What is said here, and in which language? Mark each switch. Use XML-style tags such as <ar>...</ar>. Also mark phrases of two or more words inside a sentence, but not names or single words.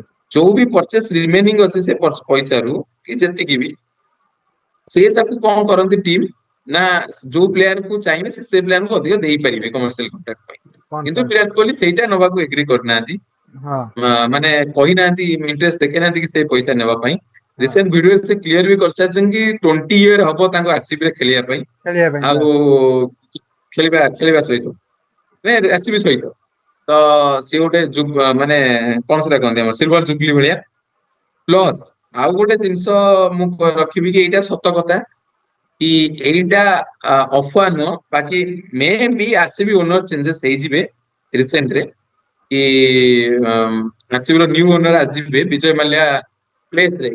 <or>ଯୋଉ ବି</or> <en>purchase remaining</en> <or>ଅଛି ସେ ପଇସାରୁ କି ଯେତିକି ବି, ସେ ତାକୁ କଣ କରନ୍ତି ଟିମ୍ ନା ଯୋଉ ପ୍ଲେୟାରକୁ ଚାହିଁବେ ସେ ପ୍ଲେୟାରକୁ ଅଧିକ ଦେଇପାରିବେ</or> <en>commercial contract</en> <or>ପାଇଁ। କିନ୍ତୁ</or> <hi>कॉन्ट्रैक्ट</hi> <or>ବିରାଟ କୋହଲି ସେଇଟା ନବାକୁ ଏଗ୍ରି କରିନାହାନ୍ତି,</or> <hi>हाँ</hi> <or>ମାନେ କହିନାହାନ୍ତି, ଇଣ୍ଟରେଷ୍ଟ ଦେଖେଇନାହାନ୍ତି କି ସେ ପଇସା ନେବା ପାଇଁ।</or> <hi>हाँ</hi> <en>recent video</en> <or>ସେ କ୍ଲିୟର ବି କରିସାରିଛନ୍ତି କି 20 ଇୟର ହବ ତାଙ୍କୁ ଆରସିବି ରେ ଖେଳିବା ପାଇଁ,</or> <hi>चलिए भाई</hi> <or>ଆଉ</or> <hi>बात</hi> <or>ଖେଳିବା ସହିତ ଆରସିବି ସହିତ। ତ ସିଏ ଗୋଟେ ମାନେ କଣ ସେଟା କହନ୍ତି ଆମର</or> <en>silver jubilee</en> <or>ଭଳିଆ। ପ୍ଲସ୍ ଆଉ ଗୋଟେ ଜିନିଷ ମୁଁ ରଖିବି କି ଏଇଟା ସତ କଥା କି ଏଇଟା ଅଫୁଆ ନୁହଁ, ବାକି ମେ ବି</or> <en>RCB owner changes</en> <or>ହେଇଯିବେ ରିସେଣ୍ଟରେ, କି ଆରସିବି ର</or> <en>new owner</en> <or>ଆସିଯିବେ ବିଜୟ ମାଲ୍ୟା ପ୍ଲେସରେ।</or>